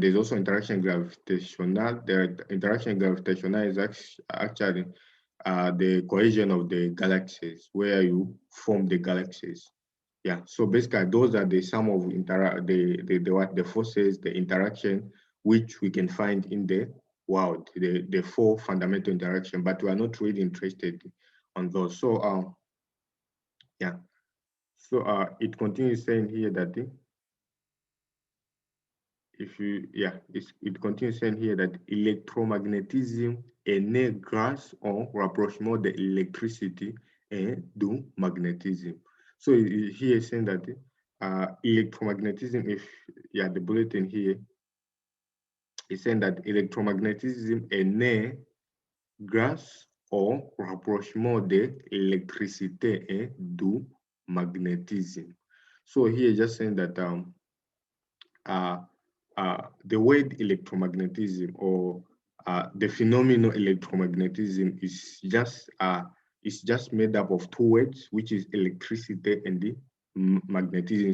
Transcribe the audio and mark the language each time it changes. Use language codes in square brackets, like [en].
[en] There's also interaction gravitational. The interaction gravitational is actually the cohesion of the galaxies, where you form the galaxies. Yeah, so basically those are the sum of the forces, the interaction which we can find in the world, the four fundamental interaction, but we are not really interested on those. So yeah, so it continues saying here that it continues saying here that [fr] électromagnétisme est né grâce au rapprochement de l'électricité et du magnétisme. [en] So here is saying that electromagnetism, if the bulletin here is saying that [fr] électromagnétisme est né grâce au rapprochement de l'électricité et du magnétisme. [en] So here just saying that uh, the word electromagnetism or the phenomenon electromagnetism is just made up of two words, which is electricity and the magnetism.